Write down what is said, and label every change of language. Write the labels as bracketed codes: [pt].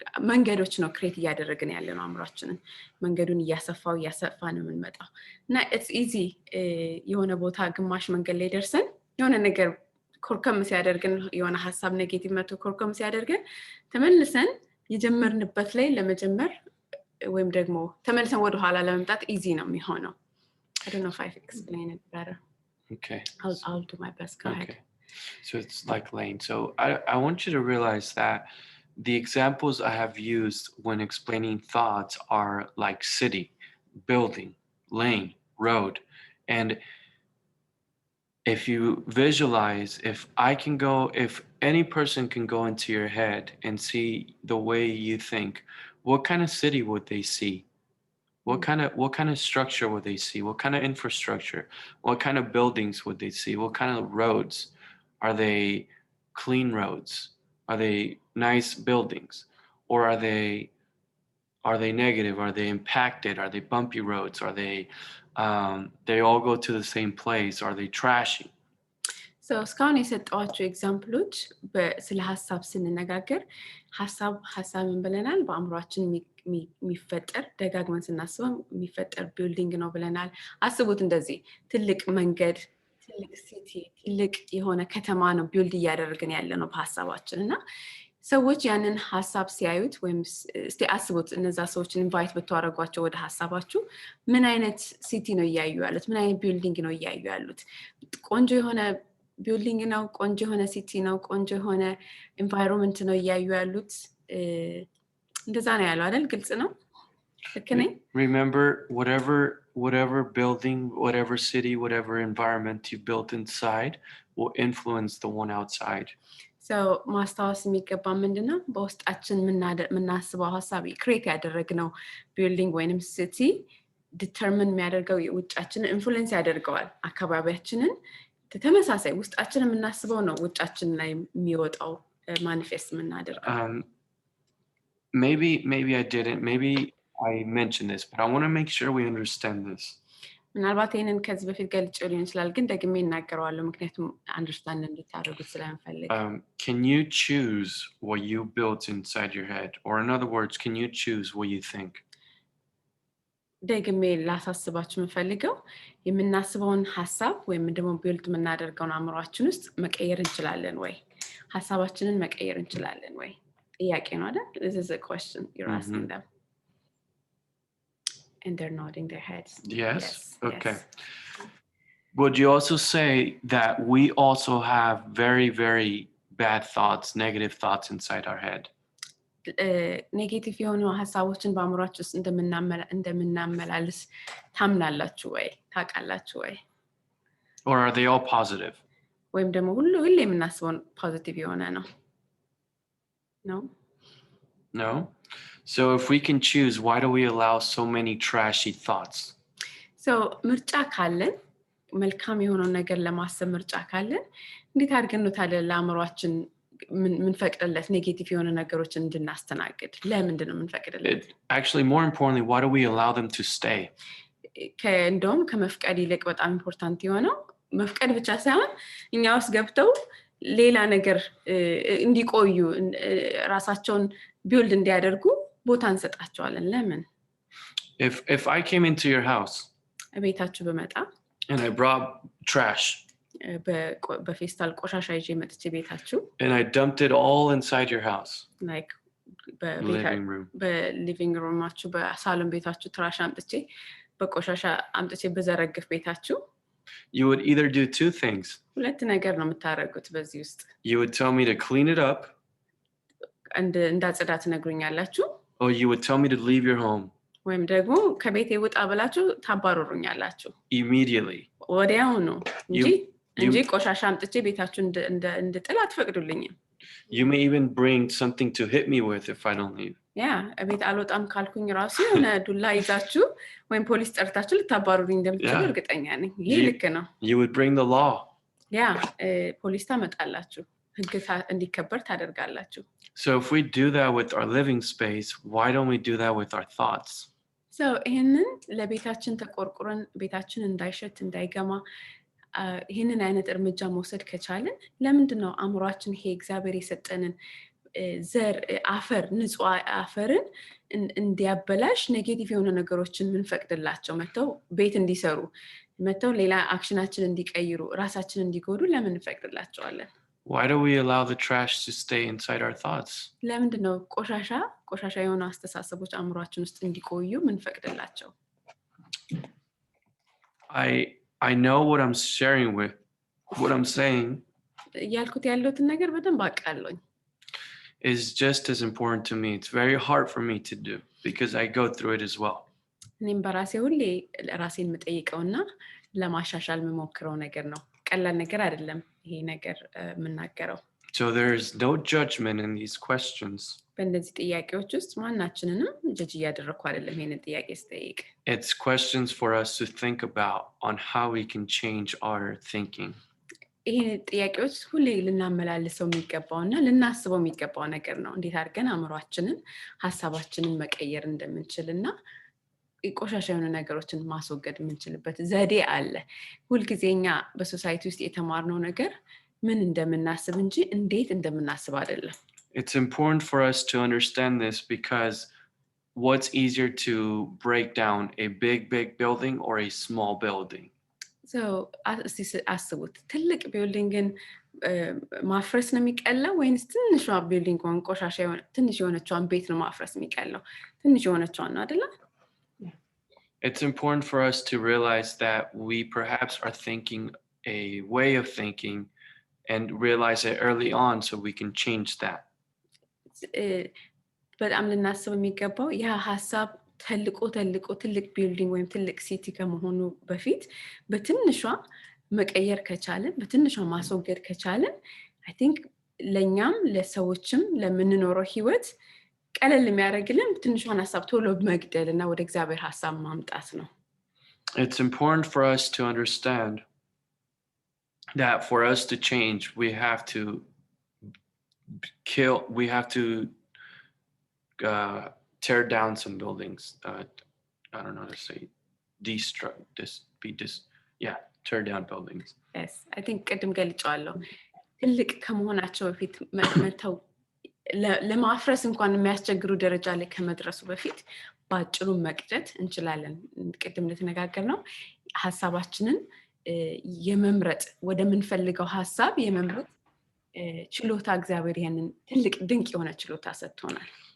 [am] መንገዶች ነው ክሬት እያደረግን ያለነው አእምሯችንን መንገዱን እያሰፋ ነው የምንመጣው እና [en] it's easy [am] የሆነ ቦታ ግማሽ መንገድ ላይ ደርሰን የሆነ ነገር ኮርከም ሲያደርግን የሆነ ሐሳብ ኔጌቲቭ መቶ ኮርከም ሲያደርግን ተመልሰን የጀመርንበት ላይ ለመጀመር ወይም ደግሞ ተመልሰን ወደ ኋላ ለመምጣት easy ነው የሚሆነው [en] I don't know if I explain it better Okay. I'll do my best go ahead So it's like lane so I want you to realize that the examples I have used when explaining thoughts are like city, building, lane, road. And if you visualize, if any person can go into your head and see the way you think, what kind of city would they see? What kind of structure would they see? What kind of infrastructure? What kind of buildings would they see? What kind of roads? Are they clean roads? Are they nice buildings? Or are they negative? Are they impacted? Are they bumpy roads? Are they all go to the same place? Are they trashy? [am] So እስካሁን የሰጠኋቸው ኤግዛምፕሎች ስለ ሐሳብ ስንነጋገር ሐሳብን ብለናል በአእምሯችን የሚፈጠር ደጋግመን ስናስበው የሚፈጠር ቢልዲንግ ነው ብለናል አስቡት እንደዚህ ትልቅ መንገድ ትልቅ ሲቲ ትልቅ የሆነ ከተማ ነው ቢልድ እያደረግን ያለነው በሐሳባችን እና ሰዎች ያንን ሐሳብ ሲያዩት ወይም እስቲ አስቡት እነዛ ሰዎችን ኢንቫይት ብታረጓቸው ወደ ሐሳባችሁ ምን አይነት ሲቲ ነው ያያዩ ያሉት ምን አይነት ቢልዲንግ ነው ያያዩ ያሉት ቆንጆ የሆነ ቢልዲንግ ነው ቆንጆ የሆነ ሲቲ ነው ቆንጆ የሆነ ኤንቫይሮንመንት ነው ያያዩ ያሉት እንደዛ ነው ያለው አይደል ግልጽ ነው [en] Remember whatever building whatever city whatever environment you built inside will influence the one outside [am] So ማስታወስ የሚገባ ምንድነው በውስጣችን ምናስበው ሐሳብ ክሬት ያደረግነው ቢልዲንግ ወይንም ሲቲ ዲተርሚን የሚያደርገው ውጫችንን ኢንፍሉዌንስ ያደርገዋል አካባቢያችንን ተመሳሳይ ውስጣችን ምናስበው ነው ውጫችን ላይ የሚወጣው ማኒፌስት ምናደርገው [en] Maybe I didn't maybe I mentioned this but I want to make sure we understand this [am] ምናልባት ይሄንን ከዚህ በፊት ገልጬው ሊሆን ይችላል ግን ደግሜ እናገረዋለሁ ምክንያቱም አንደርስታንድ እንድታደርጉት ስለምፈልግ [en] Can you choose what you built inside your head or in other words can you choose what you think [am] ደግሜ ላሳስባችሁ የምፈልገው የምናስበውን ሐሳብ ወይም ደግሞ ቢልድ የምናደርገውን አእምሯችን ውስጥ መቀየር እንችላለን ወይ ሐሳባችንን መቀየር እንችላለን ወይ ጥያቄ ነው አይደል [en] this is a question you're asking them and they're nodding their heads yes okay would you also say that we also have very very bad thoughts negative thoughts inside our head [am] ኔጌቲቭ የሆኑ ሐሳቦችን በአእምሯችን ውስጥ እንደምናመላልስ ታምናላችሁ ወይ ታውቃላችሁ ወይ [en] or are they all positive [am] ወይም ደግሞ ሁሉ የምናስበው ፖዚቲቭ የሆነ ነው [en] no so if we can choose why do we allow so many trashy thoughts [am] so ምርጫ ካለን መልካም የሆነ ነገር ለማሰብ ምርጫ ካለን እንዴት አድርገን ነው ታዲያ ለአእምሯችን ምን ፈቅደለት ኔጌቲቭ የሆነ ነገሮችን እንድናስተናግድ ለምንድን ነው ምንፈቅደለት [en] actually more importantly why do we allow them to stay [am] እንደውም ከመፍቀድ ይልቅ በጣም ኢምፖርታንት የሆነው መፍቀድ ብቻ ሳይሆን እኛ ውስጥ ገብተው ሌላ ነገር እንዲቆዩ ራሳቸውን ቢልድ እንዲያደርጉ ቦታ እንሰጣቸዋለን ለምን [en] if I came into your house [am] ቤታችሁ በመጣ [en] and I brought trash [am] በፌስታል ቆሻሻ ይዤ መጥቼ ቤታችሁ [en] and I dumped it all inside your house like living room [am] ማችሁ በሳሎን ቤታችሁ ትራሽ አምጥቼ በቆሻሻ አምጥቼ በዘረግፍ ቤታችሁ [en] you would either do two things [am] ሁለት ነገር ነው የምታረጉት በዚህ ውስጥ [en] you would tell me to clean it up [am] እንዳጽዳ ትነግሩኛላችሁ [en] or you would tell me to leave your home [am] ወይም ደግሞ ከቤቴ ወጣ ብላችሁ ታባረሩኛላችሁ [en] immediately [am] ወዲያው ነው እንጂ ቆሻሻ አምጥቼ ቤታችሁ እንድጥል አትፈቅዱልኝም [en] you may even bring something to hit me with if I don't leave [am] ያ እቤት አልወጣም ካልኩኝ ራሱ የሆነ ዱላ ይዛችሁ ወይም ፖሊስ ጠርታችሁ ልታባሩኝ እንደምትችሉ እርግጠኛ ነኝ። ይሄ ልክ ነው። [en] You would bring the law. [am] ያ ፖሊስ ታመጣላችሁ፣ ህግ እንዲከበር ታደርጋላችሁ። [en] So if we do that with our living space, why don't we do that with our thoughts? [am] So ይሄንን ለቤታችን ተቆርቁረን ቤታችን እንዳይሸት እንዳይገማ ይሄንን አይነት እርምጃ መውሰድ ከቻለን ለምንድን ነው አእምሯችን ይሄ እግዚአብሔር የሰጠንን ዘር አፈር ንጹህ አፈርን እንዲያበላሽ ኔጌቲቭ የሆነ ነገሮችን ምንፈቅድላቸው መተው ቤት እንዲሰሩ መተው ሌላ አክሽናችን እንዲቀይሩ ራሳችን እንዲጎዱ ለምን እንፈቅድላቸዋለን? [en] Why do we allow the trash to stay inside our thoughts? [am] ለምንድን ነው ቆሻሻ የሆኑ አስተሳሰቦች አእምሯችን ውስጥ እንዲቆዩ ምንፈቅድላቸው? [en] I know what I'm sharing with what I'm saying [am] ያልኩት ያለውትን ነገር በደንብ አውቃለሁ። [en] is just as important to me. It's very hard for me to do because I go through it as well. [am] እኔም በራሴ ሁሌ ራሴን የምጠይቀውና ለማሻሻል የምሞክረው ነገር ነው። ቀላል ነገር አይደለም ይሄ ነገር የምናገረው። [en] So there is no judgment in these questions. [am] በእነዚህ ጥያቄዎች ውስጥ ማናችንንም ጀጅ እያደረኩ አይደለም ይሄንን ጥያቄ ስጠይቅ። [en] It's questions for us to think about on how we can change our thinking. [am] ይሄን ጥያቄዎች ሁሌ ልናመላልሰው የሚገባውና ልናስበው የሚገባው ነገር ነው። እንዴት አድርገን አእምሯችንን ሐሳባችንን መቀየር እንደምንችልና ቆሻሻ የሆኑ ነገሮችን ማስወገድ የምንችልበት ዘዴ አለ። ሁልጊዜኛ በሶሳይቲ ውስጥ የተማርነው ነገር ምን እንደምናስብ እንጂ እንዴት እንደምናስብ አይደለም። [en] It's important for us to understand this because what's easier to break down, a big building or a small building? [am] So አስቡት ትልቅ ቢልዲንግን ማፍረስ ነው የሚቀለው ወይንስ ትንሿ ቢልዲንግ ወን ቆሻሻ የሆነ ትንሽ የሆነችዋን ቤት ነው ማፍረስ የሚቀለው? ትንሽ የሆነችዋን ነው አይደል? [en] It's important for us to realize that we perhaps are thinking a way of thinking and realize it early on so we can change that. [am] በጣም ልናስብ የሚገባው ያ ሐሳብ ትልቅ ቢልዲንግ ወይም ትልቅ ሲቲ ከመሆኑ በፊት በትንሿ መቀየር ከቻለን በትንሿ ማስወገድ ከቻለን [en] I think [am] ለኛም ለሰዎችም ለምንኖረው ህይወት ቀለል የሚያደርግልን ትንሿን ሐሳብ ቶሎ መግደልና ወደ እግዚአብሔር ሐሳብ ማምጣት ነው። [en] It's important for us to understand that for us to change, we have to tear down some buildings. I don't know how to say tear down buildings. Yes, I think [am] ቅድም ገልጫለሁ። ትልቅ ከመሆናቸው በፊት መተው ለማፍረስ እንኳን የሚያስቸግሩ ደረጃ ላይ ከመድረሱ በፊት ባጭሩ መቅጨት እንችላለን። ቅድም እንደተነጋገርነው ሐሳባችንን የመምረጥ ወደምንፈልገው ሐሳብ የመምረጥ ችሎታ እግዚአብሔር ያንን ትልቅ ድንቅ የሆነ ችሎታ ሰጥቶናል።